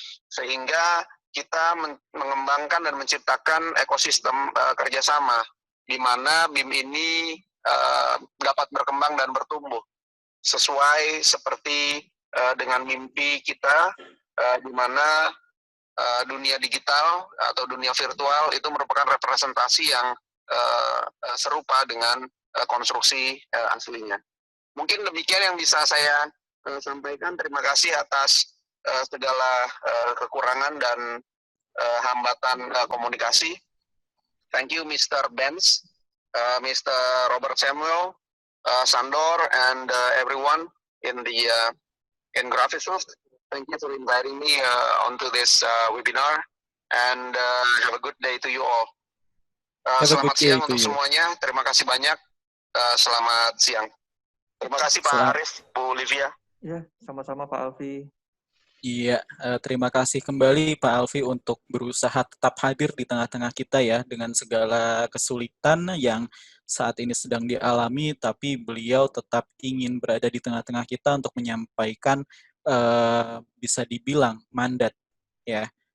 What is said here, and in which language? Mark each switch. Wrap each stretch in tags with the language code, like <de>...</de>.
<id>Sehingga kita mengembangkan dan menciptakan ekosistem kerjasama di mana BIM ini dapat berkembang dan bertumbuh sesuai seperti dengan mimpi kita, di mana dunia digital atau dunia virtual itu merupakan representasi yang serupa dengan konstruksi aslinya. Mungkin demikian yang bisa saya sampaikan. Terima kasih atas segala kekurangan dan hambatan komunikasi.</id> <en>Thank you, Mr. Benz, Mr. Robert Samuel, Sandor, and everyone in the in Graphisoft. Thank you for inviting me onto this webinar, and have a good day to you all.</en> <id>Selamat siang untuk semuanya. Terima kasih banyak. Selamat siang. Terima kasih Pak Arif, Bu Livia. Ya, sama-sama Pak Alfi. Iya, terima kasih kembali Pak Alfi untuk berusaha tetap hadir di tengah-tengah kita ya, dengan segala kesulitan yang saat ini sedang dialami, tapi beliau tetap ingin berada di tengah-tengah kita untuk menyampaikan bisa dibilang mandat ya.</id>